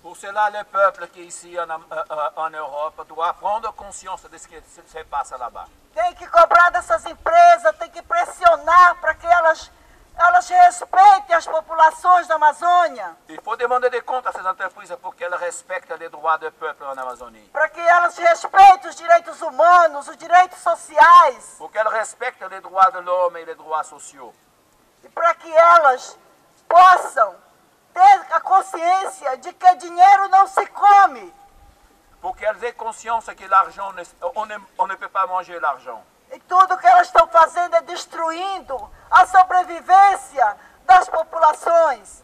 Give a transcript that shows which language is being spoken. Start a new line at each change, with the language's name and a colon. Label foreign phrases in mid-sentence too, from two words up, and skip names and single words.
French: là, le peuple qui est ici en Europe doit prendre conscience de ce qui se passe là-bas.
Portuguese: Tem que cobrar dessas empresas, tem que pressionar para que elas respeitem as populações da Amazônia.
French: Il faut demander des comptes à ces entreprises pour qu'elles respectent les droits du peuple en Amazonie.
Portuguese: Para que elas respeitem os direitos humanos, os direitos sociais.
French: Pour qu'elles respectent les droits de l'homme et les droits sociaux.
Portuguese: E para que elas possam ter a consciência de que dinheiro não se come.
French: Pour qu'elles aient conscience que l'argent, on ne peut pas manger l'argent.
Portuguese: E tudo que elas estão fazendo é destruindo a sobrevivência das populações.